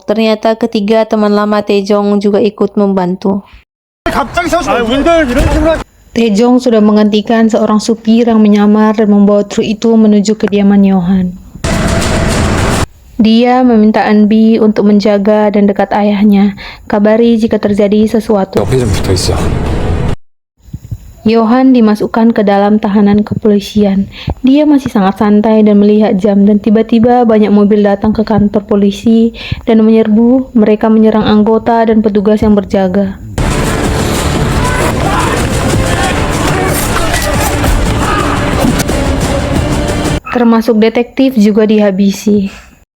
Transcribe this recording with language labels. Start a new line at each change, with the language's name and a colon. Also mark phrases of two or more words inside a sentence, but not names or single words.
Indonesian: Ternyata ketiga teman lama Taejong juga ikut membantu. Taejong sudah menggantikan seorang supir yang menyamar dan membawa truk itu menuju kediaman Yohan. Dia meminta Eunbi untuk menjaga dan dekat ayahnya. Kabari jika terjadi sesuatu.
Korean: 옆에 좀 붙어 있어.
Indonesian: Yohan dimasukkan ke dalam tahanan kepolisian. Dia masih sangat santai dan melihat jam, dan tiba-tiba banyak mobil datang ke kantor polisi dan menyerbu. Mereka menyerang anggota dan petugas yang berjaga. Termasuk detektif juga dihabisi.